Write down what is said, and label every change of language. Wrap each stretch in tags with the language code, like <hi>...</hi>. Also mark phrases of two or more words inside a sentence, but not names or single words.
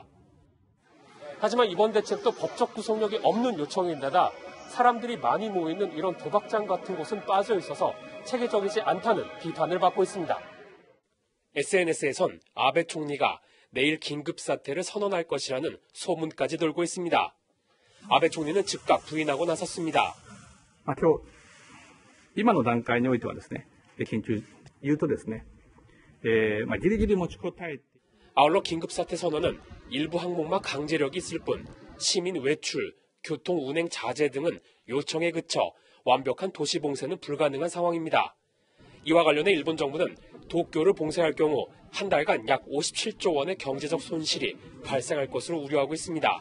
<ko>하지만 이번 대책도 법적 구속력이 없는 요청인데다 사람들이 많이 모이는 이런 도박장 같은 곳은 빠져 있어서 체계적이지 않다는 비판을 받고 있습니다. SNS에선 아베 총리가 내일 긴급사태를 선언할 것이라는 소문까지 돌고 있습니다. 아베 총리는 즉각 부인하고 나섰습니다.</ko> <ja>今の段階においてはですね、緊急言うとですね、ギリギリ持ちこたえて</ja> <ko>아울러 긴급사태 선언은 일부 항목만 강제력이 있을 뿐 시민 외출, 교통 운행 자제 등은 요청에 그쳐 완벽한 도시 봉쇄는 불가능한 상황입니다. 이와 관련해 일본 정부는 도쿄를 봉쇄할 경우 한 달간 약 57조 원의 경제적 손실이 발생할 것으로 우려하고 있습니다.</ko>